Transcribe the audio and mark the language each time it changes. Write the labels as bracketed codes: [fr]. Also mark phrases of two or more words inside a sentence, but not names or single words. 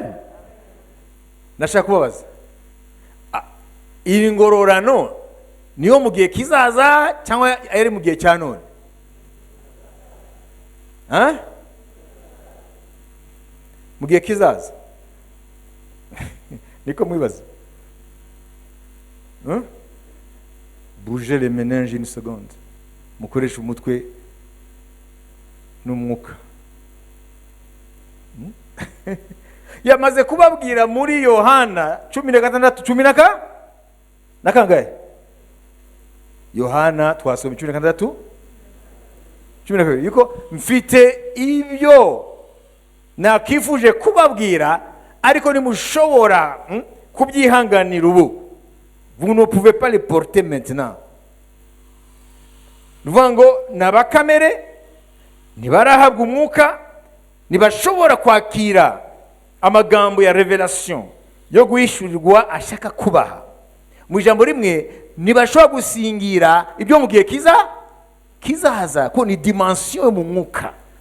[rw] Nashaka kubabaza, iyi ngororano niyo mu gihe kizaza cyangwa ari mu gihe cya none? Mu gihe kizaza. Niko mwibaza. [fr] bougez les méninges une seconde, [rw] mukoresha umutwe n'umwuka. Yamaze kubabwira muri Yohana 16 na kangahe? Yohana twasoma 16 yuko mfite ibyo nakifuje kubabwira ariko nimushobora kubyihanganira ubu. [fr] Vous ne pouvez pas les porter maintenant. [rw] Nuvuga ngo nabakamere ntibarahabwa umwuka, ntibashobora kwakira amagambo ya revelation yo guhishurirwa ashaka kubaha. Mu ijambo rimwe ntibashobora gusingira ibyo mu gihe kizahaza, ko ni dimension yo mu mwuka.